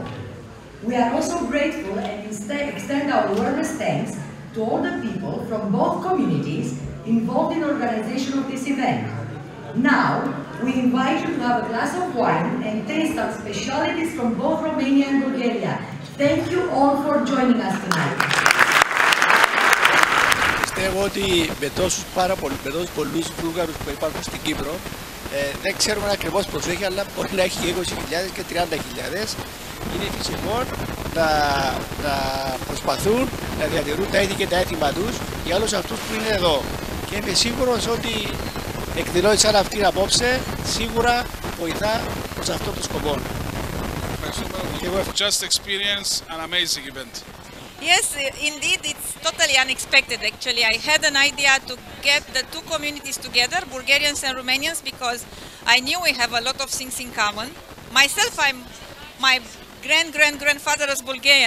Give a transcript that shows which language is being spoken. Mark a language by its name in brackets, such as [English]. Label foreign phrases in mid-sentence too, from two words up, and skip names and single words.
[English] We are also grateful and extend our warmest thanks to all the people from both communities involved in the organization of this event. Now, we invite you to have a glass of wine and taste some specialities from both Romania and Bulgaria. Thank you all for joining us tonight. [Greek] Πιστεύω ότι με τόσους πολλούς Βούλγαρους που υπάρχουν στην Κύπρο δεν ξέρουμε ακριβώς πώς έχει, αλλά μπορεί να έχει 20.000 και 30.000. Είναι φυσικό να προσπαθούν να διατηρούν τα ήθη και τα έθιμα τους για όλους αυτούς που είναι εδώ. Και είμαι σίγουρος ότι εκδηλώσεις σαν αυτήν απόψε σίγουρα βοηθά προς αυτό το σκοπό. [English] Just experience an amazing event. Yes, indeed, it's totally unexpected actually. I had an idea to get the two communities together, Bulgarians and Romanians, because I knew we have a lot of things in common. Myself, my grandfather was Bulgarian.